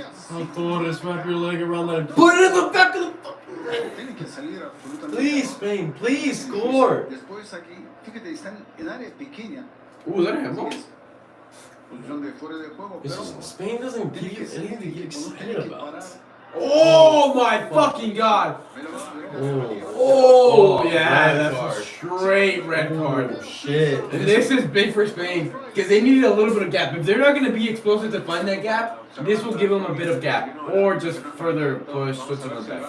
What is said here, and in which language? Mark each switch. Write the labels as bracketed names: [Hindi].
[English] How Torres, wrap your leg around that and put it in the back of the [Spanish] Tiene que salir absolutamente. [English] Please, Spain, please score. [Spanish] Después aquí, fíjate, están en área pequeña. [English] Is that a handball? [Spanish] Posición de fuera de juego, pero [English] Spain doesn't give you anything to get excited about. Oh my fucking god! Oh, yeah, red that's card. a straight red card. Oh, shit. This is big for Spain because they needed a little bit of gap. If they're not going to be explosive to find that gap, this will give them a bit of gap or just further push Switzerland back.